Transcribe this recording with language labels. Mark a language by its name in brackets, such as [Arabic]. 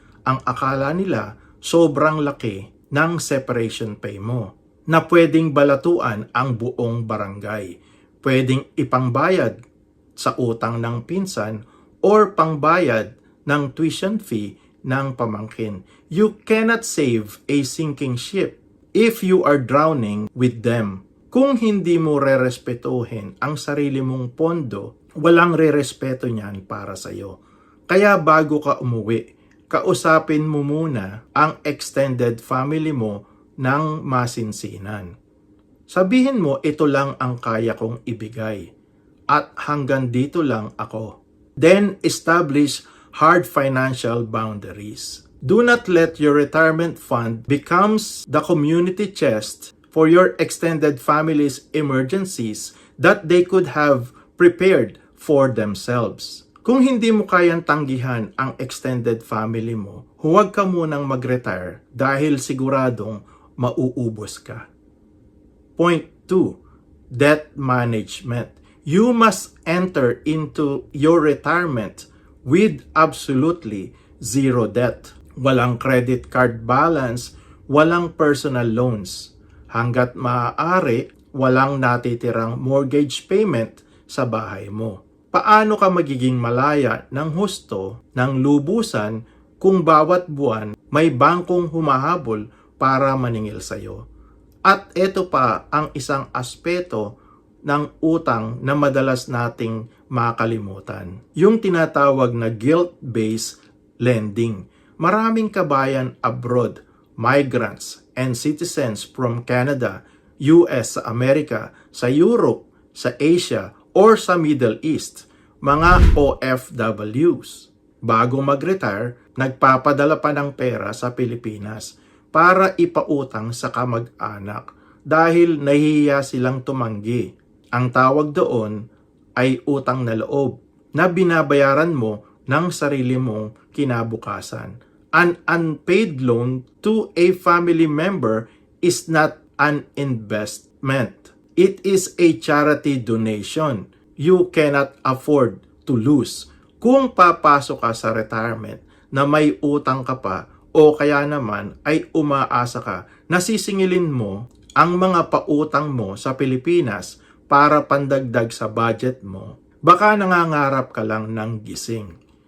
[Filipino] Ang akala nila sobrang laki ng separation pay mo na pwedeng balatuan ang buong barangay. Pwedeng ipangbayad sa utang ng pinsan or pangbayad ng tuition fee ng pamangkin. [English] You cannot save a sinking ship if you are drowning with them. [Filipino] Kung hindi mo rerespetuhin ang sarili mong pondo, walang rerespeto niyan para sa iyo. Kaya bago ka umuwi, kausapin mo muna ang extended family mo ng masinsinan. Sabihin mo, ito lang ang kaya kong ibigay at hanggang dito lang ako. [English] Then establish hard financial boundaries. Do not let your retirement fund becomes the community chest for your extended family's emergencies that they could have prepared for themselves. [Filipino] Kung hindi mo kayang tanggihan ang extended family mo, huwag ka munang mag-retire dahil siguradong mauubos ka. [English] Point 2. Debt management. You must enter into your retirement with absolutely zero debt. [Filipino] Walang credit card balance, walang personal loans. Hanggat maaari, walang natitirang mortgage payment sa bahay mo. Paano ka magiging malaya ng husto ng lubusan kung bawat buwan may bangkong humahabol para maningil sa'yo? At ito pa ang isang aspeto ng utang na madalas nating makalimutan. Yung tinatawag na guilt-based lending. Maraming kabayan abroad, [English] migrants and citizens from Canada, US, [Filipino] sa Amerika, sa Europe, sa Asia, or sa Middle East, mga OFWs. Bago mag-retire, nagpapadala pa ng pera sa Pilipinas para ipautang sa kamag-anak dahil nahihiya silang tumanggi. Ang tawag doon ay utang na loob na binabayaran mo ng sarili mong kinabukasan. [English] An unpaid loan to a family member is not an investment. It is a charity donation. You cannot afford to lose. [Filipino] Kung papasok ka sa retirement na may utang ka pa o kaya naman ay umaasa ka na sisingilin mo ang mga pautang mo sa Pilipinas para pandagdag sa budget mo, baka nangangarap ka lang ng gising.